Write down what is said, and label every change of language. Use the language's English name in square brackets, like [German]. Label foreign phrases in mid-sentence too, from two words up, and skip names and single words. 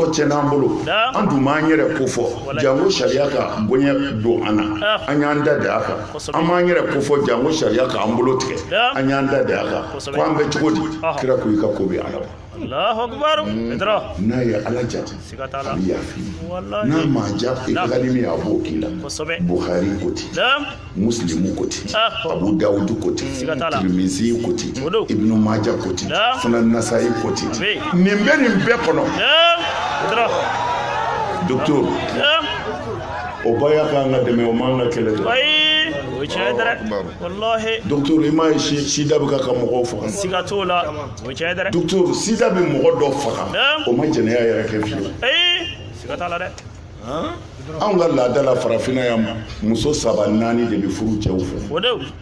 [Bambara] tiɲɛna an bolo an dun m'an yɛrɛ ko fɔ jango sariya ka bonya don an na an y'an da de a kan an m'an yɛrɛ ko fɔ jango sariya k'an bolo tigɛ an y'an da de a kan ko an bɛ cogo di kira ko i ka ko bɛ ala n'a ye ala jate a bɛ yafi n'a ma ja i ka min a b'o k'i la Bukhari ko ten Muslimu ko ten Abu Dawud ko ten Tirmizi ko ten Ibnu Maja ko ten Sunan Nasa'i ko ten nin bɛ nin bɛɛ kɔnɔ docteur o ba y'a kan ka dɛmɛ o man ka kɛlɛ docteur i m'a ye sida bɛ ka mɔgɔw faga docteur sida bɛ mɔgɔ dɔ faga o ma jɛnɛya yɛrɛ kɛ fiyewu anw ka laada la farafinna yan muso 3 4 de bɛ furu cɛw fɛ